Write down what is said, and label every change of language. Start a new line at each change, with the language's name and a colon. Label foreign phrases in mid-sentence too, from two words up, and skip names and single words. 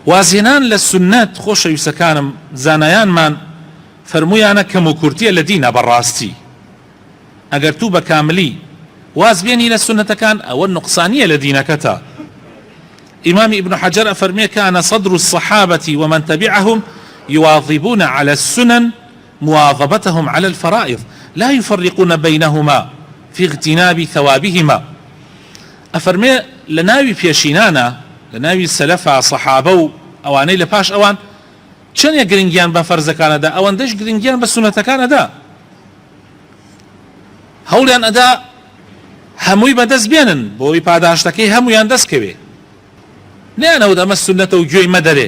Central Kurdish: وازهێنان لە سنەت خۆشەویستەکانم زانایانمان فەرموویانە کەم و کورتیە لە دینە بەڕاستی. ئەگەر تو بە کاملی واز بێنی لە سنەتەکان ئەوە نقصانیە لە دینەکەتە.
Arabic: إمام ابن حجر أفرمي كان صدر الصحابة ومن تبعهم يواظبون على السنن مواظبتهم على الفرائض لا يفرقون بينهما في اغتناب ثوابهما.
Central Kurdish: أفرمي لناوي بيشينانا لناوي السلفة صحابة أواني لباش أوان چەند یە گرنگیان بە فەرزەکانەدا ئەوەندەش گرنگیان بە سونەتەکانەدا هەوڵیان ئەدا هەمووی بەدەست بێنن بۆی پاداشتەکەی هەمویان دەستکەوێ نەیانەوت ئەمە سونەتە و گوێی مەدەرێ.